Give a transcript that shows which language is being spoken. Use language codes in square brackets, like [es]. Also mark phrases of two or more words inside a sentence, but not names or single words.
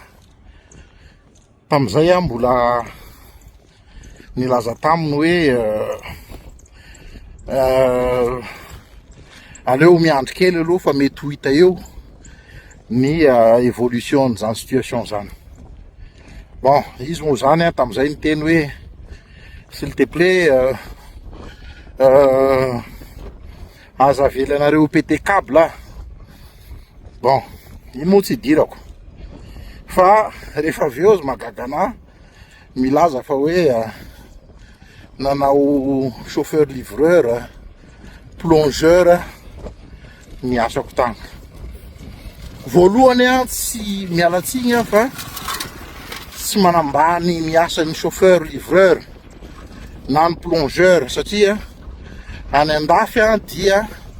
[mg] Tamin'izay mbola nilaza taminy hoe aleo miandry kely aloha fa mety ho hita eo ny évolution n'izany situation zany. Bon, izy moa zany tamin'izay niteny hoe [fr] s'il te plaît [mg] aza avelanareo [fr] pété câble. [mg] Bon, iny moa tsy dirako fa rehefa avy eo magaga anahy milaza fa hoe nanao [fr] chauffeur livreur, [mg] plongeur ny asako tany. Voalohany tsy mialatsiny fa tsy manambany miasa ny [fr] chauffeur livreur [mg] na ny plongeur satria any andafy dia